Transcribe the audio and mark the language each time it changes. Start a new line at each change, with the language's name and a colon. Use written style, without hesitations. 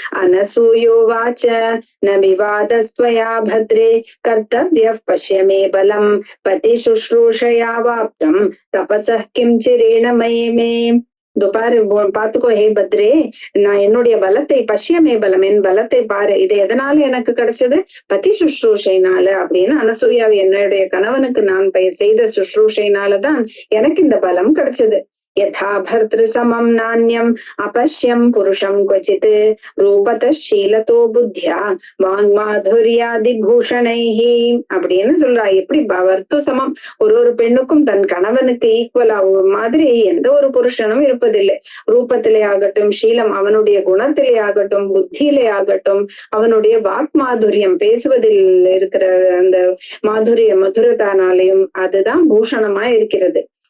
Sanskrit: அனசூயோ வாச்ச ந விவாதஸ்த்வயா பத்ரே கர்த்தவ்ய பஷ்யமே பலம் பதி சுஷ்ரூஷயா வாப்தம் தபசः கிம் சிரேண மயமே.
Tamil: பாரு, பாத்துக்கோ ஹே பத்ரே, நான் என்னுடைய பலத்தை
Sanskrit: பஷ்யமே பலம்,
Tamil: என் பலத்தை பாரு, இது எதனால எனக்கு கிடைச்சது, பதி சுஷ்ரூஷைனால அப்படின்னு. அனசூயாவை என்னுடைய கணவனுக்கு நான் செய்த சுஷ்ரூஷைனாலதான் எனக்கு இந்த பலம் கிடைச்சது.
Sanskrit: यथा भर्तृसमं नान्यम् अपश्यं पुरुषं क्वचित् रूपतः शीलतो बुद्ध्या வாங்மாதுரியாதி பூஷணைஹி
Tamil: அப்படின்னு சொல்றா. எப்படி வர்த்து சமம், ஒரு பெண்ணுக்கும் தன் கணவனுக்கு ஈக்குவலா மாதிரி எந்த ஒரு புருஷனும் இருப்பதில்லை. ரூபத்திலே ஆகட்டும், சீலம் அவனுடைய குணத்திலே ஆகட்டும், புத்தியிலே ஆகட்டும், அவனுடைய வாக் மாதுரியம் பேசுவதில் இருக்கிற அந்த மதுரதானாலையும் அதுதான் பூஷணமா இருக்கிறது.